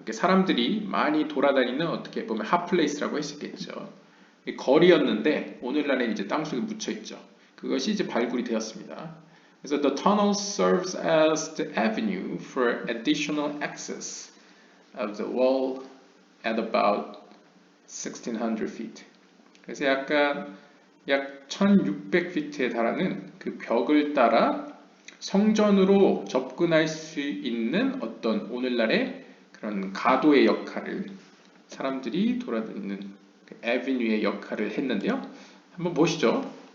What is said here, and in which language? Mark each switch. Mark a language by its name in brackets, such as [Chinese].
[Korean] 사람들이 많이 돌아다니는 어떻게 보면 핫플레이스라고 할 수 있겠죠. 거리였는데 오늘날에는 이제 땅속에 묻혀 있죠. 그것이 이제 발굴이 되었습니다. 그래서 [English] the tunnel serves as the avenue for additional access of the wall at about 1600 feet. [Korean] 그래서 약 1600feet에 달하는 그 벽을 따라 성전으로 접근할 수 있는 어떤 오늘날의 그런 가도의 역할을 사람들이 돌아다니는 그 에비뉴의 역할을 했는데요. 한번 보시죠.